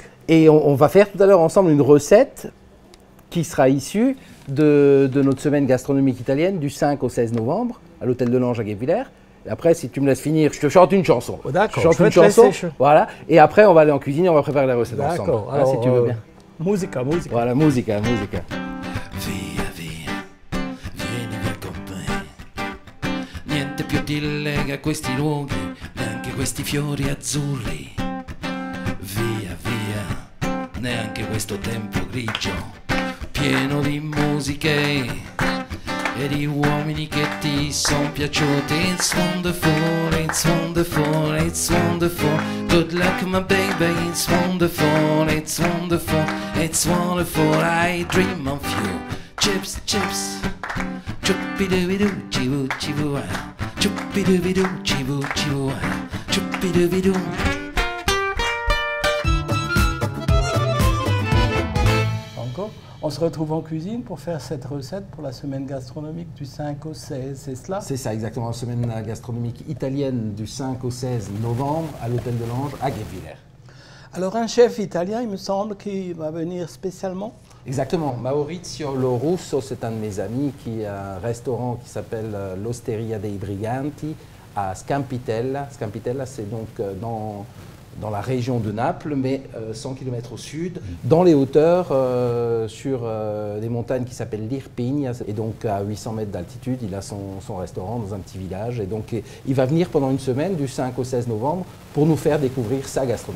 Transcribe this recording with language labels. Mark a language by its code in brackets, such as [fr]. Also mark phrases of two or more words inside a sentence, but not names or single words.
[fr] Et on va faire tout à l'heure ensemble une recette qui sera issue de notre semaine gastronomique italienne du 5 au 16 novembre à l'Hôtel de l'Ange à Guebwiller. Et après, si tu me laisses finir, je te chante une chanson. Oh, d'accord, Je chante je vais une te laisser chanson, voilà. Et après, on va aller en cuisine et on va préparer la recette ensemble. D'accord. Voilà, si tu veux bien. Musica. Voilà, musica. [it] Via, via, vieni via con me. Niente più ti lega a questi luoghi, neanche questi fiori azzurri. Via, via, neanche questo tempo grigio, pieno di musiche e di uomini che ti son piaciuti. [en] It's wonderful, it's wonderful, it's wonderful. Good luck my baby, it's wonderful, it's wonderful, it's wonderful. I dream of you. Chips, chips. Chuppy-dooby-doo, chiboo, chiboo, chuppy-dooby-doo, chiboo, chiboo, chuppy-dooby-doo. [fr] Encore. On se retrouve en cuisine pour faire cette recette pour la semaine gastronomique du 5 au 16, c'est cela? C'est ça, exactement. La semaine gastronomique italienne du 5 au 16 novembre à l'Hôtel de l'Ange à Guebwiller. Alors un chef italien, il me semble, qui va venir spécialement. Exactement. Maurizio Lorusso, c'est un de mes amis qui a un restaurant qui s'appelle l'Osteria dei Briganti à Scampitella. Scampitella, c'est donc dans la région de Naples, mais 100 km au sud, dans les hauteurs, sur des montagnes qui s'appellent l'Irpigne. Et donc à 800 mètres d'altitude, il a son restaurant dans un petit village. Et donc il va venir pendant une semaine, du 5 au 16 novembre, pour nous faire découvrir sa gastronomie.